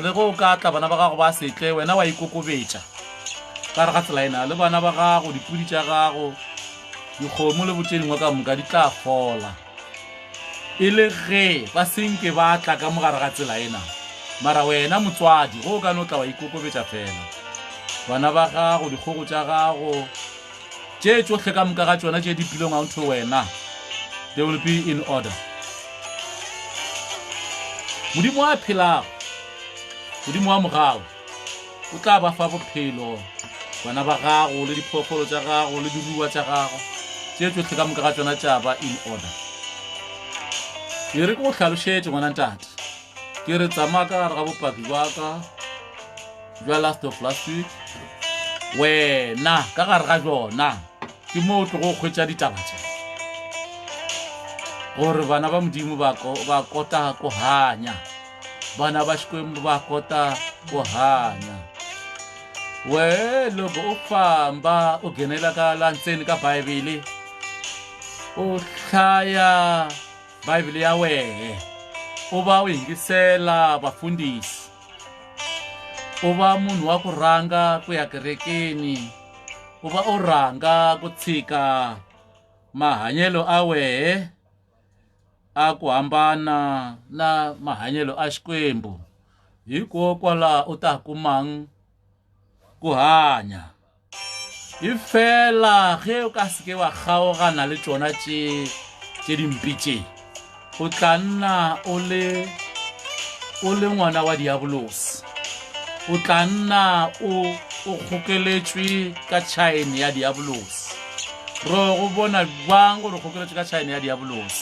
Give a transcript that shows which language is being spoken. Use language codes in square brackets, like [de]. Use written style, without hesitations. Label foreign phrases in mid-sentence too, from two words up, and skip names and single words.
[nso] le go ka tla bana ba gago ba setle wena wa ikokobetša ka re ga tsela ena le bana ba gago dipudi tša gago dikgomo le botše dingwe ka moka di tla fola e le ge ba senke ba tla ka mogare ga tsela ena mara wena motswadi go ka no tla wa ikokobetša fela bana ba gago dikgogo tša gago tše tšohle ka moka ga tšona tše dipileng a ntho wena [en] they will be in order [nso] modimo a phelago modimo wa mogao o tla ba fa bophelo bana ba gago le diphoofolo tša gago le diruiwa tša gago tše tšohle ka moka ga tšona tša ba [en] in order [nso] ke re ke go hlalošetše ngwana ntate ke re tsamaya ka gare ga bopaki jwa ka jwa [en] last week [nso] wena ka gare ga jona ke mo o tlo go kgwetša ditaba tša gore bana ba modimo ba kota go hanya bana ba xikwembu [ts] ba kota go hanya we loko u famba u nghenela ka la ntseni ka Bibele u hlaya Bibele ya wehe u va u yingisela vafundhisi u va munhu wa ku rhanga ku ya kerekeni u va u rhanga ku tshika mahanyelo a wehe a ku hambana na mahanyelo a xikwembu hikokwalaho u ta kumang ku hanya [nso] e fela ge o ka seke wa kgaogana le tsona tše dimpe tše o tla nna o le ngwana wa diabolos o tla nna o o kgokeletswe ka chain ya diabolos ro go bona jwang gore o kgokeletswe ka chain ya diabolos